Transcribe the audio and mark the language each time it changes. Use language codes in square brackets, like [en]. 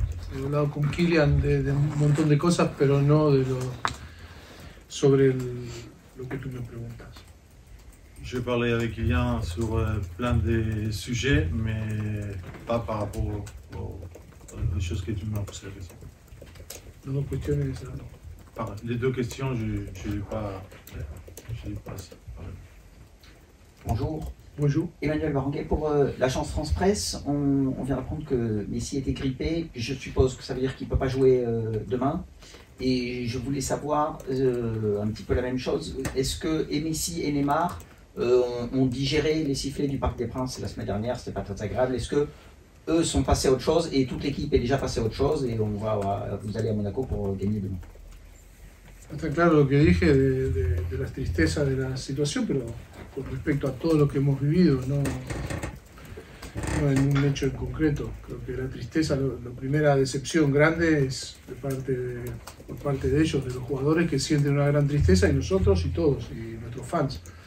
[es] He hablado con Kylian de un montón de cosas, pero no sobre lo que tú me preguntas. [fr] Je parlais avec Kylian sur plein de sujets, mais pas par rapport aux choses que tu m'as posé la question. [es] Las dos cuestiones, [fr] Les deux questions, je n'ai pas assez parlé. Bonjour. Bonjour. Emmanuel Baranguet pour l'agence France Presse. On vient d'apprendre que Messi était grippé. Je suppose que ça veut dire qu'il ne peut pas jouer demain. Et je voulais savoir un petit peu la même chose. Est-ce que Messi et Neymar ont digéré les sifflets du Parc des Princes la semaine dernière? C'était pas très agréable. Est-ce que eux sont passés à autre chose et toute l'équipe est déjà passée à autre chose et vous allez à Monaco pour gagner demain? [es] Está claro lo que dije de la tristeza de la situación, pero con respecto a todo lo que hemos vivido, no en un hecho en concreto. Creo que la tristeza, la primera decepción grande es por parte de ellos, de los jugadores que sienten una gran tristeza, y nosotros y todos, y nuestros fans.